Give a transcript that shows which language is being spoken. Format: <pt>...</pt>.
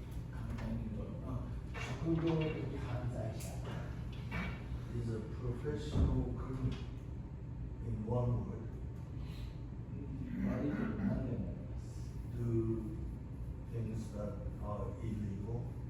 <ja>簡単に言うと、職業的犯罪者。</ja> <en>Is a professional criminal in one word.</en> <ja>悪いこと何でもやります。</ja> <en>Do things that are illegal.</en>